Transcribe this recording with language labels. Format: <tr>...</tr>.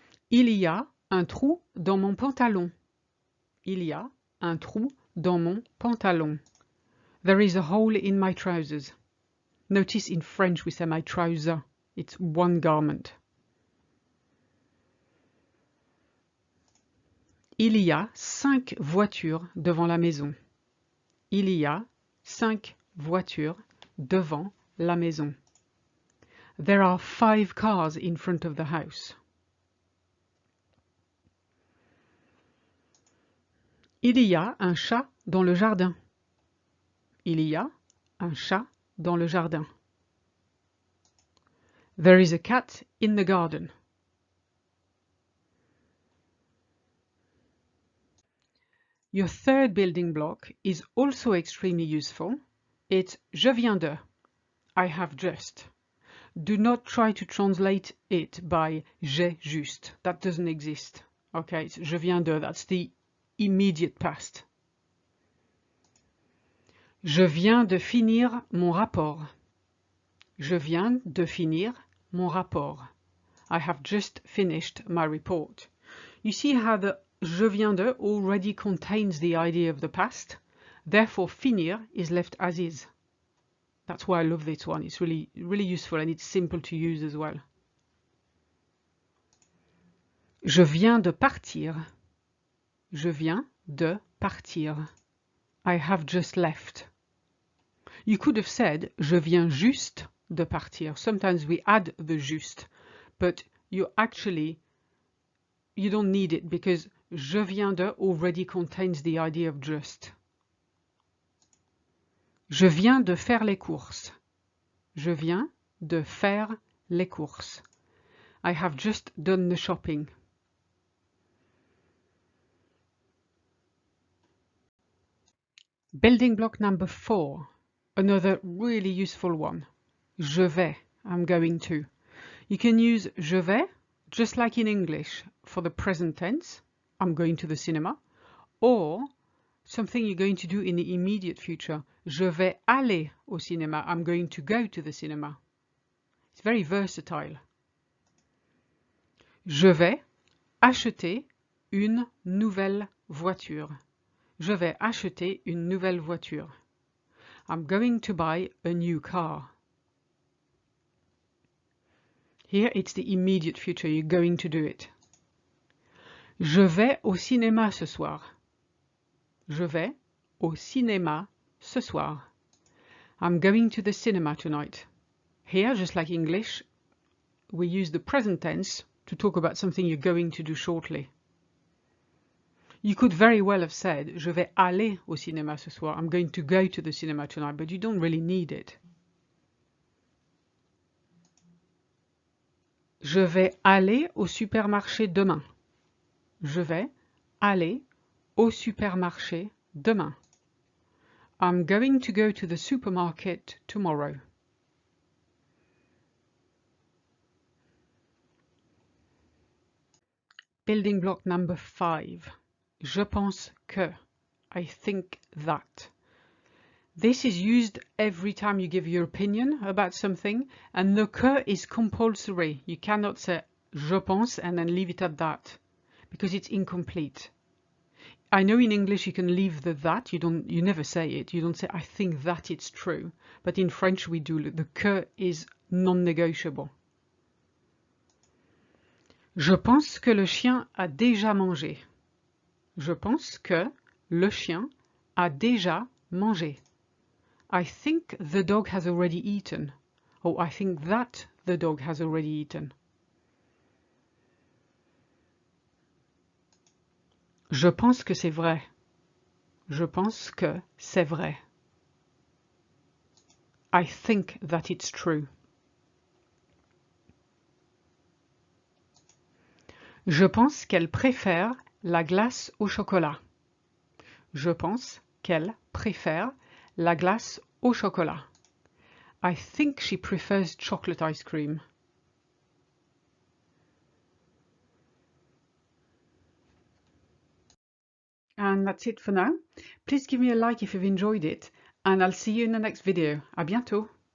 <fr>Il y a un trou dans mon pantalon. Il y a un trou dans mon pantalon.</fr> <en>There is a hole in my trousers. Notice in French we say my trouser. It's one garment.</en> <fr>Il y a 5 voitures devant la maison. Il y a 5 voitures devant la maison.</fr> <en>There are 5 cars in front of the house.</en> <fr>Il y a un chat dans le jardin. Il y a un chat dans le jardin.</fr> <en>There is a cat in the garden. Your third building block is also extremely useful. It's</en> <fr>je viens de.</fr> <en>I have just. Do not try to translate it by</en> <fr>j'ai juste.</fr> <en>That doesn't exist. Okay, it's</en> <fr>je viens de.</fr> <en>That's the immediate past.</en> <fr>Je viens de finir mon rapport. Je viens de finir mon rapport.</fr> <en>I have just finished my report. You see how the</en> <fr>je viens de</fr> <en>already contains the idea of the past, therefore finir is left as is. That's why I love this one. It's really useful and it's simple to use as well.</en> <fr>Je viens de partir. Je viens de partir.</fr> <en>I have just left. You could have said</en> <fr>je viens juste de partir.</fr> <en>Sometimes we add the juste, but you don't need it because</en> <fr>je viens de</fr> <en>already contains the idea of just.</en> <fr>Je viens de faire les courses. Je viens de faire les courses.</fr> <en>I have just done the shopping. Building block number 4. Another really useful one.</en> <fr>Je vais.</fr> <en>I'm going to. You can use</en> <fr>je vais</fr> <en>just like in English for the present tense. I'm going to the cinema. Or something you're going to do in the immediate future.</en> <fr>Je vais aller au cinéma.</fr> <en>I'm going to go to the cinema. It's very versatile.</en> <fr>Je vais acheter une nouvelle voiture. Je vais acheter une nouvelle voiture.</fr> <en>I'm going to buy a new car. Here it's the immediate future. You're going to do it.</en> <fr>Je vais au cinéma ce soir. Je vais au cinéma ce soir.</fr> <en>I'm going to the cinema tonight. Here, just like English, we use the present tense to talk about something you're going to do shortly. You could very well have said,</en> <fr>je vais aller au cinéma ce soir.</fr> <en>I'm going to go to the cinema tonight, but you don't really need it.</en> <fr>Je vais aller au supermarché demain. Je vais aller au supermarché demain.</fr> <en>I'm going to go to the supermarket tomorrow. Building block number 5.</en> <fr>Je pense que.</fr> <en>I think that. This is used every time you give your opinion about something, and the que is compulsory. You cannot say</en> <fr>je pense</fr> <en>and then leave it at that, because it's incomplete. I know in English you can leave the that, you never say it. You don't say I think that it's true, but in French we do. The que is non-negotiable.</en> <fr>Je pense que le chien a déjà mangé. Je pense que le chien a déjà mangé.</fr> <en>I think the dog has already eaten. Or I think that the dog has already eaten.</en> <fr>Je pense que c'est vrai. Je pense que c'est vrai.</fr> <en>I think that it's true.</en> <fr>Je pense qu'elle préfère la glace au chocolat. Je pense qu'elle préfère la glace au chocolat.</fr> <en>I think she prefers chocolate ice cream. And that's it for now. Please give me a like if you've enjoyed it, and I'll see you in the next video.</en> <fr>À bientôt!</fr>